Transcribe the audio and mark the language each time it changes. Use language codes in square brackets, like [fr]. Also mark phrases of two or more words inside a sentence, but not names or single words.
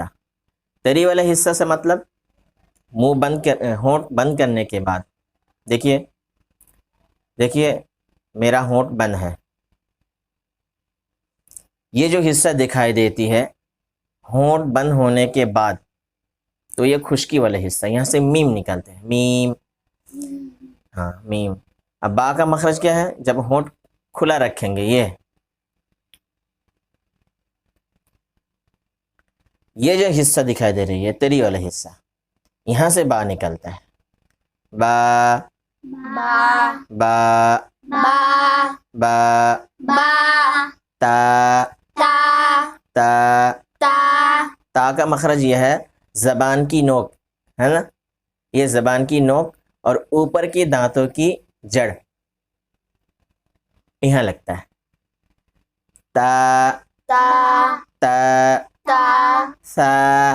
[ur] تری والا حصہ سے مطلب منہ ہونٹ بند کرنے کے بعد، دیکھیے میرا ہونٹ بند ہے، یہ جو حصہ دکھائی دیتی ہے ہونٹ بند ہونے کے بعد، تو یہ خشکی والا حصہ، یہاں سے میم نکالتے ہیں، میم. ہاں میم. اب با کا مخرج کیا ہے؟ جب ہونٹ کھلا رکھیں گے، یہ جو حصہ دکھائی دے رہی ہے تری والا حصہ، یہاں سے با نکلتا ہے. با، با، با، با، با. با، تا، تا، تا. تا، تا کا مخرج یہ ہے زبان کی نوک، ہے نا، یہ زبان کی نوک اور اوپر کے دانتوں کی جڑ یہاں لگتا ہے. تا، تا، تا. تا، سا،